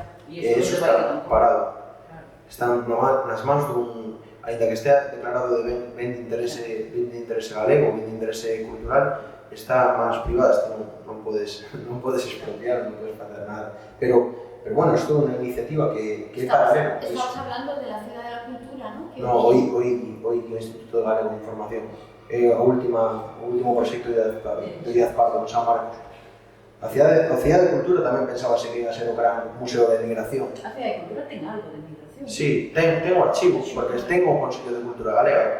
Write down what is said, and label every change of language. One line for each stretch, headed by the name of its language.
Galician: E eso está parado. Están nas mans dun... Ainda que estea declarado de ben de interese galego, ben de interese cultural, está máis privada, non podes expropiar, non podes facer nada. Pero Pero bueno, esto é unha iniciativa que é paralela.
Spanish: Estamos hablando de la Ciudad de la Cultura, ¿no?
Galician: No, hoy o Instituto Galego de Información é o último proxecto de Díaz Pardo en San Marcos. A Cidade de Cultura tamén pensábase que
Spanish: iba a ser
Galician: o gran museo de migración. A Cidade de Cultura ten algo de migración. Sí, ten o archivo, porque ten o Consello de Cultura Galega.